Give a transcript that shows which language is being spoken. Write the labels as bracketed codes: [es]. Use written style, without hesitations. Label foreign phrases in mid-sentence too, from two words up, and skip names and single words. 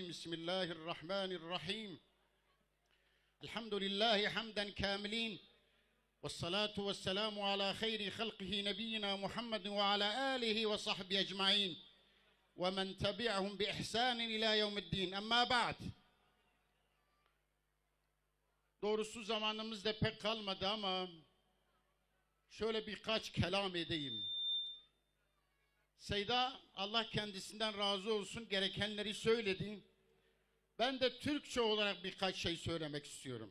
[ar] بسم الله الرحمن الرحيم. الحمد لله حمدا كاملين، والصلاة والسلام على خير خلقه نبينا محمد وعلى آله وصحبه أجمعين ومن تبعهم بإحسان إلى يوم الدين. أما بعد. [tr] Doğrusu zamanımız da pek kalmadı ama şöyle birkaç kelam edeyim. Seyda, Allah kendisinden razı olsun, gerekenleri söyledi. Ben de Türkçe olarak birkaç şey söylemek istiyorum.